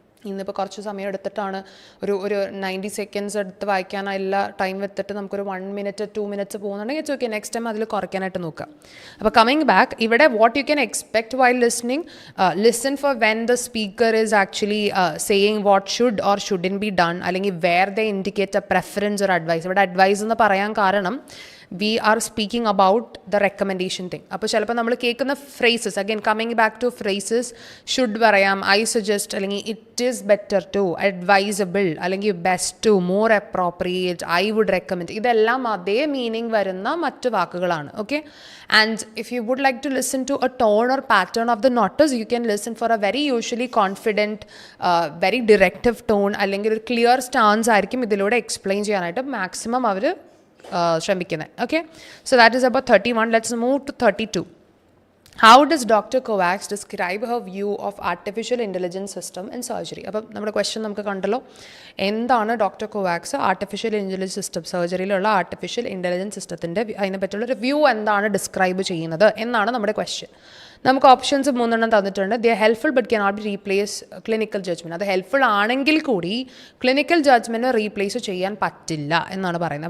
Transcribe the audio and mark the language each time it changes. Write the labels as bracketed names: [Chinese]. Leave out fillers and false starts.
[Malayalam] ഇന്നിപ്പോൾ കുറച്ച് സമയം എടുത്തിട്ടാണ് ഒരു 90 സെക്കൻഡ്സ് എടുത്ത് വായിക്കാനുള്ള ടൈം എടുത്തിട്ട് നമുക്കൊരു 1 മിനിറ്റ് 2 മിനിറ്റ്സ് പോകുന്നുണ്ടെങ്കിൽ [English] It's okay. Next time [Malayalam] അതിൽ കുറയ്ക്കാനായിട്ട് നോക്കുക. അപ്പോൾ [English] Coming back, ഇവിടെ what you can expect while listening, listen for when the speaker is actually saying what should or shouldn't be done, അല്ലെങ്കിൽ where the indicate a preference or advice. [Malayalam] ഇവിടെ advice എന്ന് പറയാൻ കാരണം [English] we are speaking about the recommendation thing. [Malayalam] അപ്പോൾ ചിലപ്പോൾ നമ്മൾ കേൾക്കുന്ന [English] phrases, again coming back to phrases, should പറയാം, I suggest, അല്ലെങ്കിൽ it is better to, advisable, അല്ലെങ്കിൽ best to, more appropriate, I would recommend, [Malayalam] ഇതെല്ലാം അതേ മീനിങ് വരുന്ന മറ്റ് വാക്കുകളാണ്. [English] okay, and if you would like to listen to a tone or pattern of the notes, you can listen for a very usually confident, very directive tone, [Malayalam] അല്ലെങ്കിൽ ഒരു clear stance ആയിരിക്കും ഇതിലൂടെ explain ചെയ്യാനായിട്ട് മാക്സിമം അവർ ശ്രമിക്കുന്നത്. [English] Okay, so that is about 31. Let's move to 32. How does Dr. Kovacs describe her view of artificial intelligence system in surgery? [Malayalam] അപ്പം നമ്മുടെ question നമുക്ക് കണ്ടല്ലോ, എന്താണ് doctor കൊവാക്സ് artificial intelligence system, സർജറിയിലുള്ള artificial intelligence സിസ്റ്റത്തിൻ്റെ അതിനെ പറ്റിയുള്ളൊരു വ്യൂ എന്താണ് ഡിസ്ക്രൈബ് ചെയ്യുന്നത് എന്നാണ് നമ്മുടെ ക്വസ്റ്റ്യൻ. നമുക്ക് ഓപ്ഷൻസ് 3 തന്നിട്ടുണ്ട്. [English] They are helpful but can not be replace clinical judgment. [Malayalam] അത് ഹെൽപ്ഫുൾ ആണെങ്കിൽ കൂടി ക്ലിനിക്കൽ ജഡ്ജ്മെൻറ്റ് റീപ്ലേസ് ചെയ്യാൻ പറ്റില്ല എന്നാണ് പറയുന്നത്.